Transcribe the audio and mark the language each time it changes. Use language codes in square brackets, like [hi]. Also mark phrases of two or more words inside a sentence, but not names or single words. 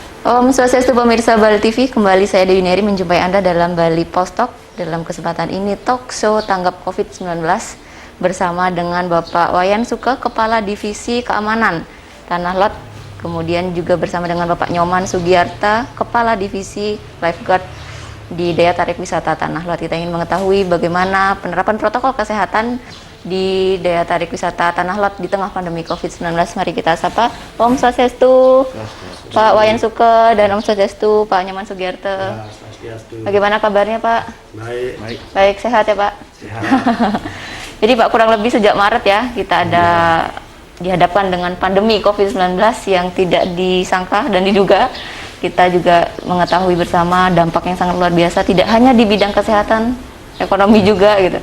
[id] Om Swastiastu pemirsa Bali TV, kembali saya Dewi Neri menjumpai Anda dalam Bali Post Talk. Dalam kesempatan ini talk show tanggap COVID-19 bersama dengan Bapak Wayan Suke, Kepala Divisi Keamanan Tanah Lot. Kemudian juga bersama dengan Bapak Nyoman Sugiarta, Kepala Divisi Lifeguard di Daya Tarik Wisata Tanah Lot. Kita ingin mengetahui bagaimana penerapan protokol kesehatan di Daya Tarik Wisata Tanah Lot di tengah pandemi COVID-19. Mari kita sapa Om Swastiastu, Pak Wayan Suke, dan Om Swastiastu, Pak Nyoman Sugiarta. Bagaimana kabarnya Pak? Baik. Baik, sehat ya Pak? Sehat. Jadi Pak, kurang lebih sejak Maret ya, kita ada dihadapkan dengan pandemi COVID-19 yang tidak disangka dan diduga. Kita juga mengetahui bersama dampak yang sangat luar biasa, tidak hanya di bidang kesehatan, ekonomi juga gitu.